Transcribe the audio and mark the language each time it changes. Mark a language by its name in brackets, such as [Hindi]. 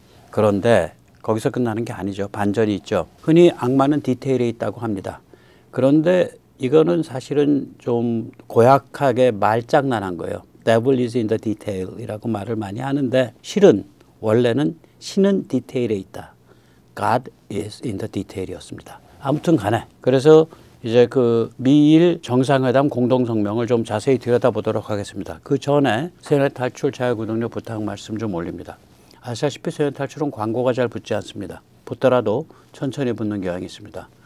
[Korean] 그런데 거기서 끝나는 게 아니죠. 반전이 있죠. 흔히 악마는 디테일에 있다고 합니다. 그런데 이거는 사실은 좀 고약하게 말장난한 거예요. [English] Devil is in the detail [Korean] 이라고 말을 많이 하는데 실은 원래는 신은 디테일에 있다. [English] God is in the detail이었습니다. [Korean] 아무튼 간에 그래서 이제 그 미일 정상회담 공동성명을 좀 자세히 들여다보도록 하겠습니다. 그 전에 세넷 탈출 자유구독료 부탁 말씀 좀 올립니다. 아시다시피 세넷 탈출은 광고가 잘 붙지 않습니다. 붙더라도 천천히 붙는 경향이 있습니다.